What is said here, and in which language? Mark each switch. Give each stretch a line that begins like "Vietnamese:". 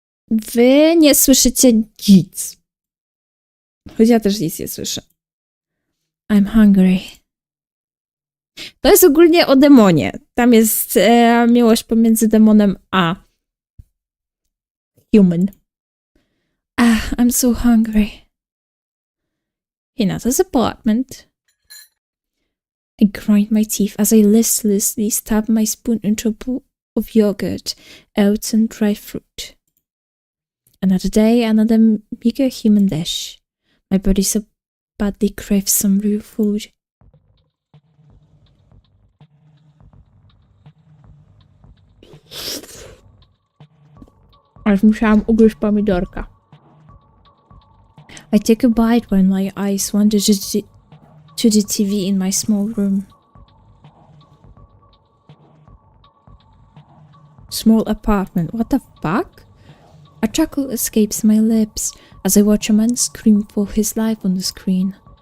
Polish: Wy nie słyszycie nic. Choć ja też nic nie słyszę.
English: I'm hungry.
Polish: To jest ogólnie o demonie. Tam jest miłość pomiędzy demonem a human.
English: I'm so hungry. Hina's apartment. I grind my teeth as I listlessly stab my spoon into a bowl of yogurt, oats, and dried fruit. Another day, another meager human dish. My body so badly craves some real food.
Polish: Aż musiałam ugryźć pomidorka.
English: I take a bite when my eyes wander to the TV in my small room. Small apartment, what the fuck? A chuckle escapes my lips as I watch a man scream for his life on the screen.